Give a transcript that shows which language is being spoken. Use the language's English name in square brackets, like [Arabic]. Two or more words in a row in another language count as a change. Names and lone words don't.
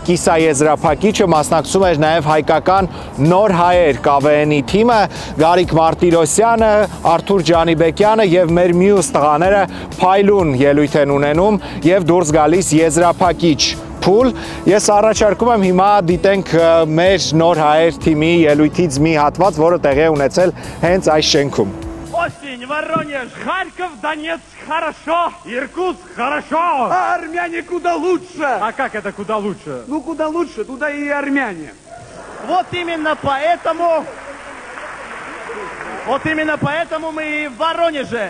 [Armenian] կիսաեզրափակիչը, մասնակցում էր նաև հայկական Նոր հայեր ԿՎՆ-ի թիմը, Գարիկ Մարտիրոսյանը, Արթուր Ջանիբեկյանը և մեր մյուս տղաները փայլուն ելույթ են ունենում և դուրս գալիս եզրափակիչ փուլ։ Ես առաջարկում եմ հիմա դիտենք մեր Նոր հայեր թիմի ելույթից մի հատված, որը տեղի է ունեցել հենց այս շենքում։ [Russian] Осень, Воронеж, Харьков, Донецк, хорошо. Иркутск, хорошо. А армяне куда лучше. А как это куда лучше? Ну, куда лучше, туда и армяне. Вот именно поэтому мы и в Воронеже.